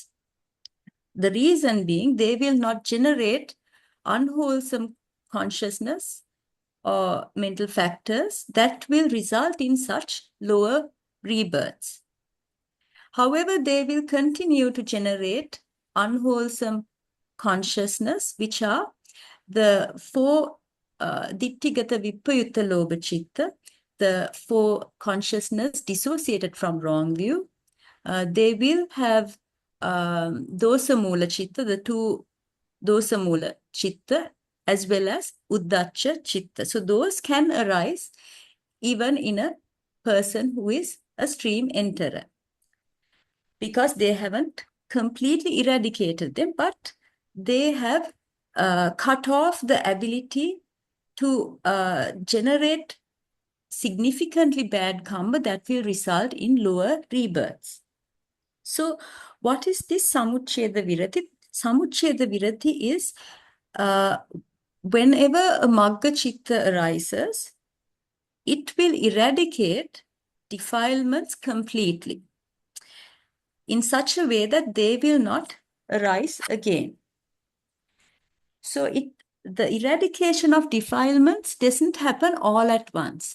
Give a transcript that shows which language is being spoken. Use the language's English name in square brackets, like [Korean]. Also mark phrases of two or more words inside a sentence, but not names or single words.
[English] The reason being, they will not generate unwholesome consciousness or mental factors that will result in such lower rebirths. However, they will continue to generate unwholesome consciousness, which are the four [Pali] ditthigata vipayutta lobha citta, [English] the four consciousness dissociated from wrong view. They will have [Pali] dosa mula citta, [English] the two [Pali] dosa mula citta, [English] as well as [Pali] uddacha citta. [English] So those can arise even in a person who is a stream enterer, because they haven't completely eradicated them, but they have cut off the ability to generate significantly bad karma that will result in lower rebirths. So what is this [Pali] samuccheda virati? Samuccheda virati [English] is whenever a [Pali] magga citta [English] arises, it will eradicate defilements completely in such a way that they will not arise again. So the eradication of defilements doesn't happen all at once.